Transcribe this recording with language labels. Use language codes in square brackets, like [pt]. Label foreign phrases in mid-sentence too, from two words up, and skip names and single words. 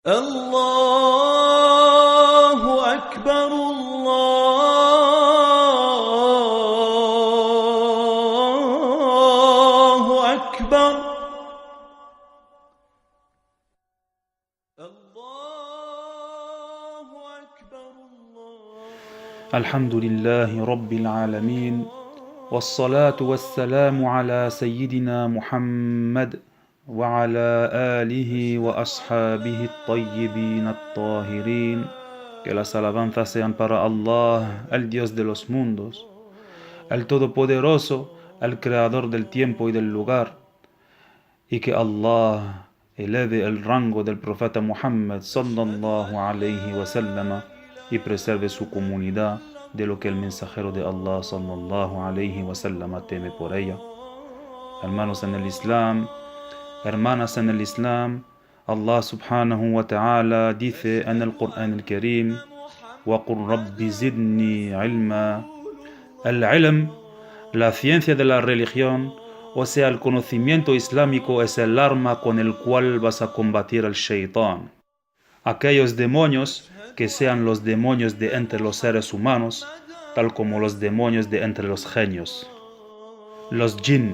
[ar] الله أكبر الله أكبر الله أكبر الحمد لله رب العالمين والصلاة والسلام على سيدنا محمد وعلى آله وأصحابه الطيبين الطاهرين. [es] Que las alabanzas sean para Allah, el Dios de los mundos, el Todopoderoso, el Creador del tiempo y del lugar, y que Allah eleve el rango del profeta Muhammad [ar] صلى الله عليه وسلم [es] y preserve su comunidad de lo que el mensajero de Allah [ar] صلى الله عليه وسلم [es] teme por ella. Hermanos en el Islam, hermanas en el Islam, Allah [ar] سبحانه وتعالى [es] dice en el Qur'an al-Karim: [ar] وَقُلْ رَبِّ زِدْنِي عِلْمًا. [es] El ilm, la ciencia de la religión, o sea, el conocimiento islámico, es el arma con el cual vas a combatir al shaitán. Aquellos demonios que sean los demonios de entre los seres humanos, tal como los demonios de entre los genios, los jinn.